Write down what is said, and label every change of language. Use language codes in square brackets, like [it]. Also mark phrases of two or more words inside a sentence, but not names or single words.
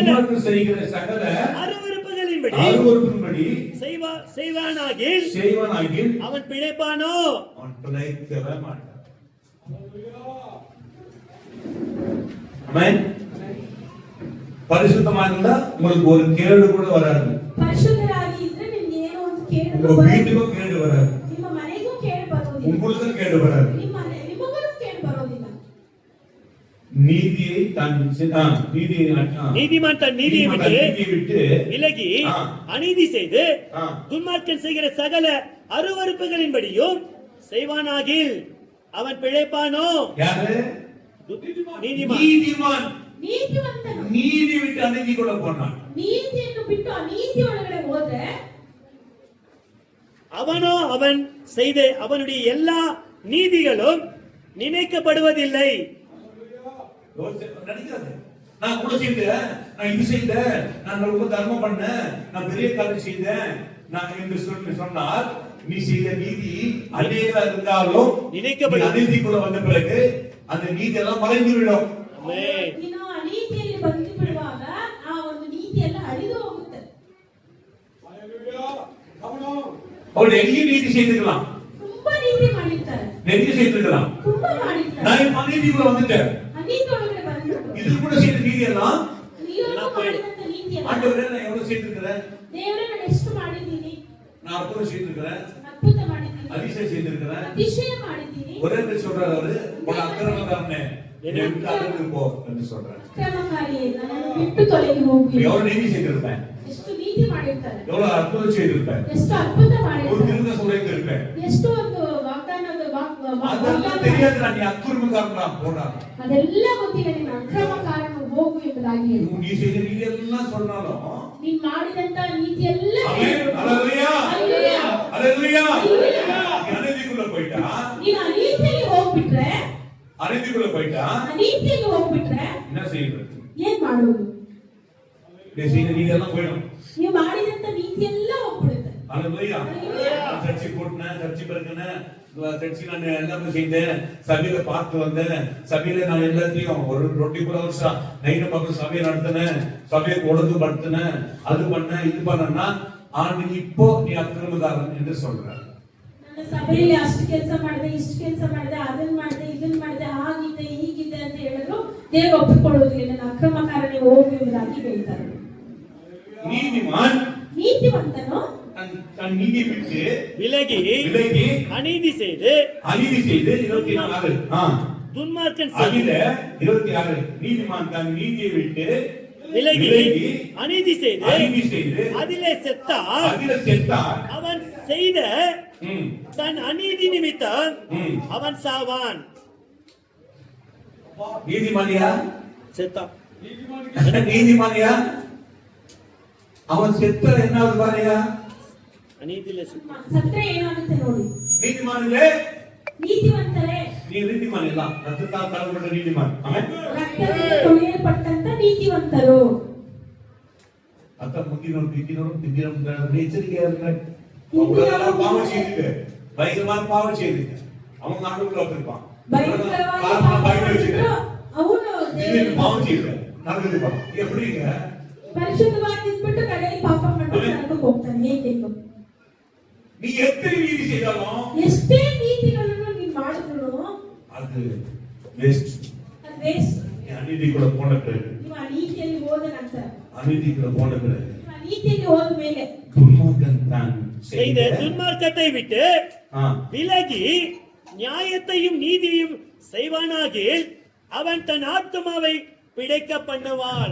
[ta] துன்மார்க்கன் செய்கிற சகல அருவருப்புகளின்படி அருவருப்பின்படி செய்வானாகில் செய்வனாகில் அவன் பிழைப்பானோ? அவன் பிழைக்கவே மாட்டான். ஆமென். பரிசுத்தமா இருந்தா உங்களுக்கு ஒரு கேடு கூட வராது. [kn] ಪರಿಶುದ್ಧರಾಗಿ ಇದ್ರೆ ನಿಮ್ಗೆ ಏನೋ ಒಂದು ಕೇಡು [ta] உங்க [kn] ಬರೋದಿಲ್ಲ. [ta] வீட்டுக்கும் கேடு வராது. [kn] ನಿಮ್ಮ ಮನೆಗೂ ಕೇಡು ಬರೋದಿಲ್ಲ. [ta] உங்களுக்கும் கேடு வராது. [kn] ನಿಮಗೂ ಕೇಡು ಬರೋದಿಲ್ಲ. [ta] நீதியை நீதிமான் தன் நீதியை விட்டு விலகி ஆ. அநீதி செய்து ஆ. துன்மார்க்கன் செய்கிற சகல அருவருப்புகளின்படியும் செய்வானாகில் அவன் பிழைப்பானோ? யாரு? நீதிமான். நீதிமான் [kn] ನೀತಿವಂತನು [ta] நீதி விட்டு அநீதி கூட போனான். [kn] ನೀತಿಯನ್ನು ಬಿಟ್ಟು ಅನೀತಿ ಒಳಗಡೆ ಹೋದ್ರೆ [ta] அவனோ அவன் செய்த அவனுடைய எல்லா நீதிகளும் நினைக்கப்படுவதில்லை. நினைக்காது. நான் கூட செய்தேன், நான் இது செய்தேன், நான் ரொம்ப தர்மம் பண்ணேன், நான் பெரிய காரியம் செய்தேன், நான் என்று சொன்னால் நீ செய்த நீதி அநேகா இருந்தாலும் நினைக்கப்படும். நீ அநீதிக்குள்ள வந்த பிறகு அந்த நீதி எல்லாம் மறைந்து விடும். ஆமென். [kn] ನೀನು ಅನೀತಿಯಲ್ಲಿ ಬಂದು ಬಿಡುವಾಗ ಆ ಒಂದು ನೀತಿ ಎಲ್ಲ ಅಳಿದು ಹೋಗುತ್ತೆ. [ta] அவள் எங்கே நீதி செய்திருக்கலாம், [kn] ತುಂಬಾ ನೀತಿ ಮಾಡಿರ್ತಾರೆ, [ta] நெருங்கி செய்திருக்கலாம். [kn] ತುಂಬಾ ಮಾಡಿರ್ತಾರೆ. [ta] நான் அநீதிக்குள்ள வந்துட்டேன். [kn] ಅನೀತಿ ಒಳಗಡೆ ಬಂದ್ಬಿಟ್ಟು [ta] இது கூட செய்த நீதி எல்லாம் [kn] ನೀವು ಮಾಡಿದಂತ ನೀತಿ ಎಲ್ಲ [ta] ஆண்டவரே நான் எவ்வளவு செய்திருக்கிறேன், [kn] ದೇವರೇ ನಾನು ಎಷ್ಟು ಮಾಡಿದ್ದೀನಿ, [ta] நான் அற்புதம் செய்திருக்கிறேன், [kn] ಅದ್ಭುತ ಮಾಡಿದ್ದೀನಿ, [ta] அதிசயம் செய்திருக்கிறேன், [kn] ಅತಿಶಯ ಮಾಡಿದ್ದೀನಿ, [ta] ஒரே பேர் சொல்றாரு அவரு, உன் அக்கிரமக்காரனே என்னை விட்டு அகன்று போ என்று சொல்றாரு. [kn] ಅಕ್ರಮಕಾರಿ ನನ್ನನ್ನು ಬಿಟ್ಟು ತೊಲಗಿ ಹೋಗಿ. [ta] எவ்வளவு நீதி செய்திருப்பேன், [kn] ಎಷ್ಟು ನೀತಿ ಮಾಡಿರ್ತಾರೆ, [ta] எவ்வளவு அற்புதம் செய்திருப்பேன், [kn] ಎಷ್ಟು ಅದ್ಭುತ [ta] ஒரு [kn] ಮಾಡಿರ್ತಾರೆ, [ta] திருந்த சொல்லியிருப்பேன். [kn] ಎಷ್ಟು ಒಂದು ವಾಗ್ದಾನದ [ta] அதெல்லாம் தெரியாது, நீ அக்கிரமக்காரனா போடா, [kn] ಅದೆಲ್ಲ ಗೊತ್ತಿಲ್ಲ, ನೀನು ಅಕ್ರಮಕಾರನು ಹೋಗು ಎಂಬುದಾಗಿ ಹೇಳಿ. [ta] நீ செய்த நீதி எல்லாம் சொன்னாலும் [kn] ನೀನ್ ಮಾಡಿದಂತ ನೀತಿ ಎಲ್ಲ [ta] ஆமென். அல்லேலூயா, அல்லேಲೂಯಾ. அல்லேலூயா. அல்லேಲೂಯಾ. நீ அநீதிக்குள்ள போயிட்டா, [kn] ನೀನು ಅನೀತಿಯಲ್ಲಿ ಹೋಗ್ಬಿಟ್ರೆ, [ta] அநீதிக்குள்ள போயிட்டா [kn] ಅನೀತಿಯಲ್ಲಿ ಹೋಗ್ಬಿಟ್ರೆ [ta] என்ன செய்யறது? [kn] ಏನ್ ಮಾಡುವುದು? [ta] நீ செய்த நீதி எல்லாம் போயிடும். [kn] ನೀವು ಮಾಡಿದಂತ ನೀತಿ ಎಲ್ಲ ಹೋಗ್ಬಿಡುತ್ತೆ. [ta] அல்லேலூயா. நான் சர்ச்சை கூட்டினேன், சர்ச்சை பிறகுனேன், சர்ச்சை நான் எல்லாமே செய்தேன், சபையில பார்த்து வந்தேன், சபையில நான் எல்லாத்தையும் ஒரு 24 வருஷம் நைட்டு பக்கம் சபையை நடத்தினேன், சபையை ஒழுங்கு படுத்தினேன், அது பண்ணேன் இது பண்ணேன்னா ஆண்டு இப்போ நீ அக்கிரமக்காரன் என்று சொல்ற. [kn] ನನ್ನ ಸಭೆಯಲ್ಲಿ ಅಷ್ಟು ಕೆಲಸ ಮಾಡಿದೆ, ಇಷ್ಟು ಕೆಲಸ ಮಾಡಿದೆ, ಅದನ್ನ ಮಾಡಿದೆ, ಇದನ್ನ ಮಾಡಿದೆ, ಹಾಗಿದ್ದೆ ಹೀಗಿದ್ದೆ ಅಂತ ಹೇಳಿದ್ರು ದೇವರು ಒಪ್ಪಿಕೊಳ್ಳುವುದಿಲ್ಲ. ನನ್ನ ಅಕ್ರಮಕಾರನೇ ಹೋಗು ಎಂಬುದಾಗಿ ಹೇಳ್ತಾರೆ. [ta] நீதிமான் [kn] ನೀತಿವಂತನು [ta] தன் நீதியை விட்டு விலகி விலகி அநீதி செய்து அநீதி செய்து 24 துன்மார்க்கன் அதில 26 நீதிமான் தன் நீதியை விட்டு விலகி விலகி அநீதி செய்து அநீதி செய்து அதிலே செத்தார். அதில செத்தார். அவன் செய்த ம், தன் அநீதி நிமித்தம் ம். அவன் சாவான். நீதிமானியா செத்தான். நீதிமானியா அவன் செத்த என்ன பாருயா, அநீதியிலே செத்தான். [kn] ಸತ್ರೆ ಏನಾಗುತ್ತೆ ನೋಡಿ. [ta] நீதிமானிலே [kn] ನೀತಿವಂತರೇ, [ta] நீ நீதிமான் இல்ல, ரத்தத்தால் கலக்கப்பட்ட நீதிமான். ஆமென். [kn] ರಕ್ತದಿಂದ ತೊಳೆಯಲ್ಪಟ್ಟಂತ ನೀತಿವಂತರು. [ta] அத்த முந்தினோம் திந்தினோம் எச்சரிக்கையா இருக்க. அவங்க பாவம் செய்துட்டு பயங்கரமான பாவம் செய்துட்டு அவங்க நாட்டுக்குள்ள வந்திருப்பான். [kn] ಭಯಂಕರವಾಗಿ [ta] பைபிள் வச்சுட்டு [kn] ಅವನು [ta] திடீர்னு பாவம் செய்யுங்க நடந்துருப்பான். எப்படிங்க? [kn] ಪರಿಶುದ್ಧವಾಗಿ ಇದ್ಬಿಟ್ಟು ಕಡೆಯಲ್ಲಿ ಪಾಪ ಮಾಡ್ಕೊಂಡು ನರಕಕ್ಕೆ ಹೋಗ್ತಾನೆ. ಹೇಗೆ? [ta] நீ எத்தனை நீதி செய்தாலும் [kn] ಎಷ್ಟೇ ನೀತಿಗಳನ್ನು ನೀನ್ ಮಾಡಿದ್ರು [ta] அது வேஸ்ட். [kn] ಅದು ವೇಸ್ಟ್. [ta] அநீதி கூட போன பிறகு, [kn] ನೀವು ಆ ನೀತಿಯಲ್ಲಿ ಹೋದ ನಂತರ, [ta] அநீதி கூட போன பிறகு [kn] ನೀವು ಆ ನೀತಿಯಲ್ಲಿ ಹೋದ ಮೇಲೆ [ta] துன்மார்க்கன் தான் செய்த துன்மார்க்கத்தை விட்டு விலகி நியாயத்தையும் நீதியையும் செய்வானாகில் அவன் தன் ஆத்துமாவை பிழைக்க பண்ணுவான்.